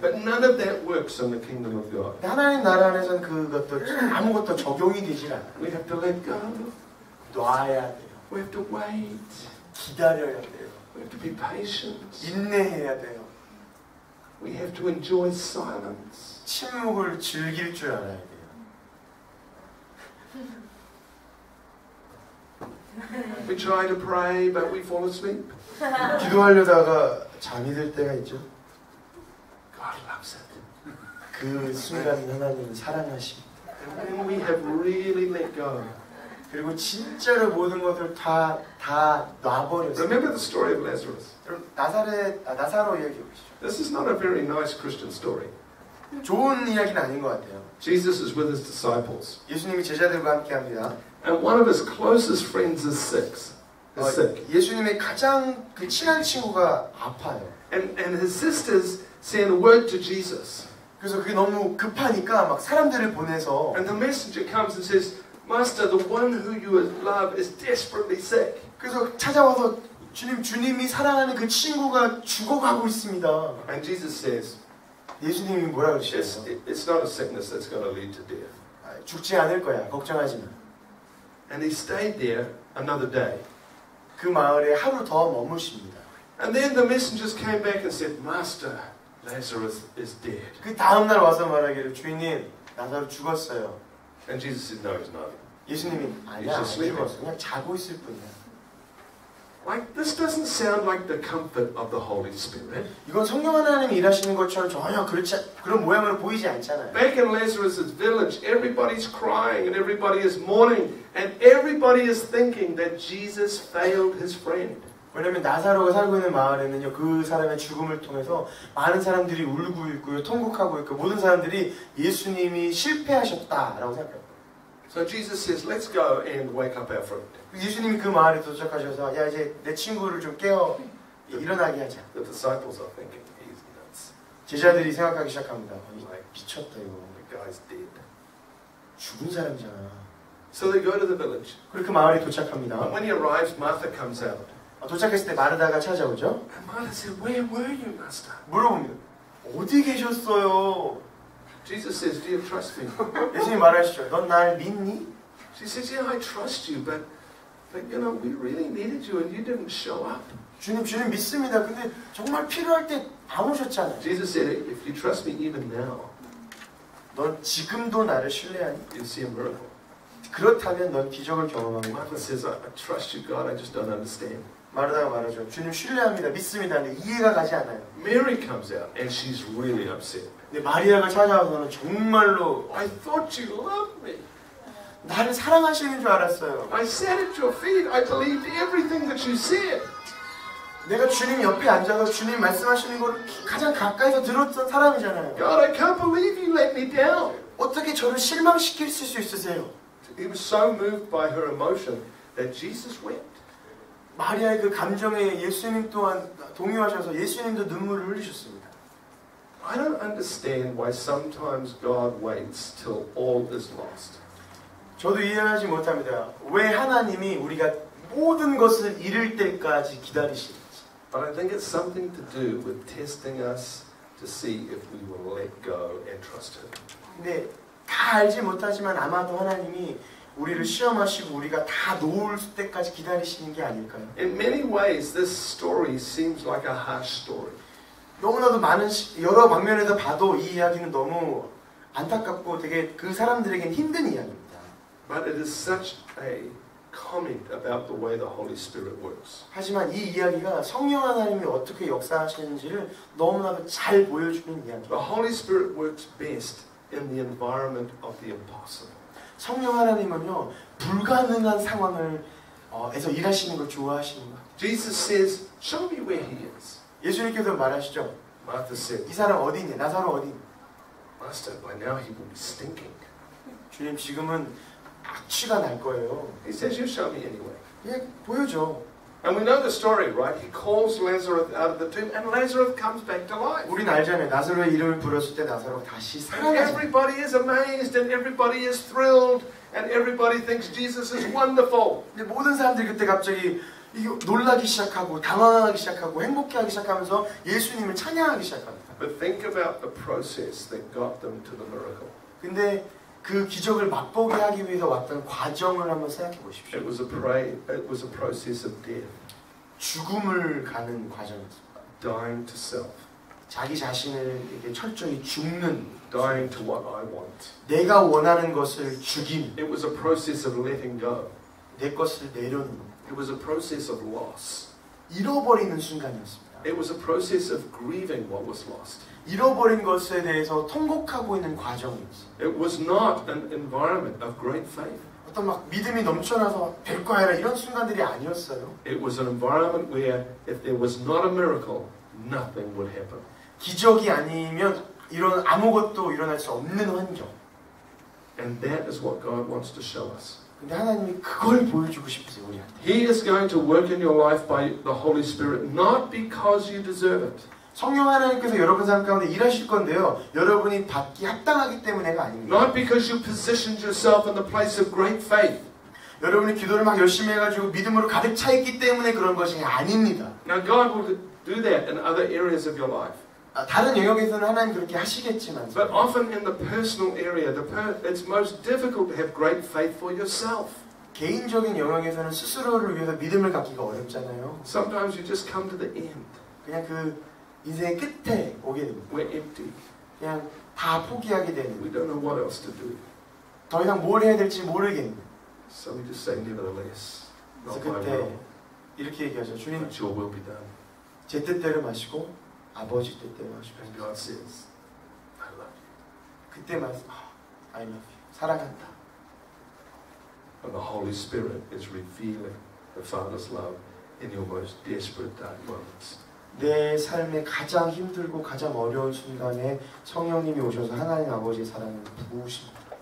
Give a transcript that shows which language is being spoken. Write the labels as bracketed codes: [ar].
[en] But none of that works in the kingdom of God. [ko] 하나님 나라 안에서는 그것도 아무것도 적용이 되질 않아요. [en] We have to let go. [ko] 놔야 돼요. [en] We have to wait. [ko] 기다려야 돼요. [en] We have to be patient. [ko] 인내해야 돼요. [en] We have to enjoy silence. [ko] 침묵을 즐길 줄 알아야 돼요. [en] We try to pray, but we fall asleep. [ko] 기도하려다가 잠이 들 때가 있죠. [en] God loves it. [ko] 그 순간 하나님은 사랑하십니다. [en] And when we have really let go. [ko] 그리고 진짜로 모든 것을 다 놔버렸어요. [en] Remember the story of Lazarus. [ko] 나사로 이야기 보시죠. [en] This is not a very nice Christian story. [ko] 좋은 이야기는 아닌 것 같아요. [en] Jesus is with his disciples. [ko] 예수님이 제자들과 함께합니다. [en] And one of his closest friends is sick. [ko] 예수님의 가장 그 친한 친구가 아파요. [en] And his sisters send word to Jesus. [ko] 그래서 그게 너무 급하니까 막 사람들을 보내서 [en] And the messenger comes and says, Master, the one who you love is desperately sick. [ko] 그래서 찾아와서 주님이 사랑하는 그 친구가 죽어가고 있습니다. [en] And Jesus says, [ko] 예수님이 뭐라 그러시죠? [en] it's not a sickness that's going to lead to death. [ko] 죽지 않을 거야. 걱정하지 마. [en] And he stayed there another day. [ko] 그 마을에 하루 더 머무십니다. [en] And then the messengers came back and said, Master, Lazarus is dead. [ko] 그 다음 날 와서 말하기를 주인님, 나사로 죽었어요. [en] And Jesus said, No, he's not. [ko] 예수님이 아니야, 안 죽었어. 그냥 자고 있을 뿐이야. [en] Like, this doesn't sound like the comfort of the Holy Spirit. [ko] 이건 성령 하나님이 일하시는 것처럼 전혀 그런 모양으로 보이지 않잖아요. [en] Back in Lazarus' village, everybody's crying and everybody is mourning and everybody is thinking that Jesus failed his friend. [ko] 왜냐면 나사로가 살고 있는 마을에는요, 그 사람의 죽음을 통해서 많은 사람들이 울고 있고요, 통곡하고 있고, 모든 사람들이 예수님이 실패하셨다라고 생각해요. [en] So Jesus says, let's go and wake up our friend. [ko] 예수님이 그 마을에 도착하셔서 야 이제 내 친구를 좀 깨워 일어나게 하자. [en] The disciples are thinking, he's nuts. [ko] 제자들이 생각하기 시작합니다. 미쳤다 이거. [en] The guy's dead. [ko] 죽은 사람이잖아. [en] So they go to the village. [ko] 그리고 그 마을에 도착합니다. [en] And when he arrives, Martha comes out. [ko] 도착했을 때 마르다가 찾아오죠. [en] And Martha said, where were you, Master? [ko] 물어봅니다. 어디 계셨어요? [en] Jesus says, do you trust me? [ko] 예수님 말하시죠. 넌 날 믿니? [en] She says, yeah, I trust you, but you know, we really needed you and you didn't show up. [ko] 주님 믿습니다. 근데 정말 필요할 때 안 오셨잖아요. [en] Jesus said, if you trust me even now, [ko] 넌 지금도 나를 신뢰하니? [en] you'll see a miracle. [ko] 그렇다면 넌 기적을 경험하는 거야. [en] Martha says, I trust you, God, I just don't understand. [ko] 마르다가 말하죠. 주님 신뢰합니다. 믿습니다. 근데 이해가 가지 않아요. [en] Mary comes out and she's really upset. [ko] 근데 마리아가 찾아와서는 정말로 [en] I thought you loved me. [ko] 나를 사랑하시는 줄 알았어요. [en] I sat at your feet. I believed everything that you said. [ko] 내가 주님 옆에 앉아서 주님 말씀하시는 걸 가장 가까이서 들었던 사람이잖아요. [en] God, I can't believe you let me down. [ko] 어떻게 저를 실망시킬 수 있으세요? [en] He was so moved by her emotion that Jesus wept. [ko] 마리아의 그 감정에 예수님 또한 동요하셔서 예수님도 눈물을 흘리셨습니다. [en] I don't understand why sometimes God waits till all is lost. [ko] 저도 이해하지 못합니다. 왜 하나님이 우리가 모든 것을 잃을 때까지 기다리시는지. [en] But I think it's something to do with testing us to see if we will let go and trust Him. [ko] 근데 다 알지 못하지만 아마도 하나님이 우리를 시험하시고 우리가 다 놓을 때까지 기다리시는 게 아닐까요? [en] In many ways, this story seems like a harsh story. [ko] 너무나도 많은 여러 방면에서 봐도 이 이야기는 너무 안타깝고 되게 그 사람들에겐 힘든 이야기입니다. [en] But it is such a comment about the way the Holy Spirit works. [ko] 하지만 이 이야기가 성령 하나님이 어떻게 역사하시는지를 너무나도 잘 보여주는 이야기입니다. [en] The Holy Spirit works best in the environment of the impossible. [ko] 성령 하나님은요 불가능한 상황을 에서 일하시는 걸 좋아하시는 것. [en] Jesus says, "Show me where he is." [ko] 예수님께서 말하시죠. [en] Martha said, [ko] 이 사람 어디 있니? 나사로 어디 있니? [en] "Master, by now he will be stinking." [ko] 주님 지금은 악취가 날 거예요. [en] He says, "You show me anyway." [ko] 예, 보여줘. [en] And we know the story, right? He calls Lazarus out of the tomb, and Lazarus comes back to life. [ko] 우린 알잖아요. 나사로의 이름을 불렀을 때 나사로가 다시 [en] And [ko] 살아나죠. [en] everybody is amazed, and everybody is thrilled, and everybody thinks Jesus is wonderful. [ko] 근데 모든 사람들이 그때 갑자기 이거 놀라기 시작하고 당황하기 시작하고 행복해하기 시작하면서 예수님을 찬양하기 시작합니다. [en] But think about the process that got them to the miracle. [ko] 근데 그 기적을 맛보게 하기 위해서 왔던 과정을 한번 생각해 보십시오. [en] It was a process of death, [ko] 죽음을 가는 과정이었습니다. [en] dying to self, [ko] 자기 자신을 이렇게 철저히 죽는, [en] dying to what I want. [ko] 내가 원하는 것을 죽임, [en] It was a process of letting go. [ko] 내 것을 내려놓는, [en] It was a process of loss. [ko] 잃어버리는 순간이었습니다. [en] It was a process of grieving what was lost. [ko] 잃어버린 것에 대해서 통곡하고 있는 과정이었어요. [en] It was not an environment of great faith. [ko] 어떤 막 믿음이 넘쳐나서 될 거야 이런 순간들이 아니었어요. [en] It was an environment where if there was not a miracle, nothing would happen. [ko] 기적이 아니면 아무것도 일어날 수 없는 환경. [en] And that is what God wants to show us. [ko] 근데 하나님이 그걸 보여주고 싶으세요, 우리한테. [en] He is going to work in your life by the Holy Spirit, not because you deserve it. [ko] 성령 하나님께서 여러분 삶 가운데 일하실 건데요. 여러분이 받기 합당하기 때문에가 아닙니다. [en] Not because you positioned yourself in the place of great faith. [ko] 여러분이 기도를 막 열심히 해가지고 믿음으로 가득 차 있기 때문에 그런 것이 아닙니다. [en] Now God will do that in other areas of your life. [ko] 다른 영역에서는 하나님 그렇게 하시겠지만 [en] But often in the personal area, it's most difficult to have great faith for yourself. [ko] 개인적인 영역에서는 스스로를 위해서 믿음을 갖기가 어렵잖아요. [en] Sometimes you just come to the end. [ko] 그냥 그 인생의 끝에 오게 됩니다. [en] We're empty. [ko] 그냥 다 포기하게 [en] We [ko] 되는. [en] don't know what else to do. [ko] 더 이상 뭘 해야 될지 모르겠는. [en] So we just say, nevertheless, [ko] 그래서 [en] not my [ko] 그때 [en] will, [ko] 이렇게 얘기하죠. 주님, [en] but your will be done. [ko] 제 뜻대로 마시고 아버지 뜻대로 마시고. [en] And God says, I love you. [ko] 그때 말씀, [en] I love you. [ko] 사랑한다. And the Holy Spirit is revealing the Father's love in your most desperate dark moments. 내 삶의 가장 힘들고 가장 어려운 순간에 성령님이 오셔서 하나님 아버지의 사랑을 부으십니다.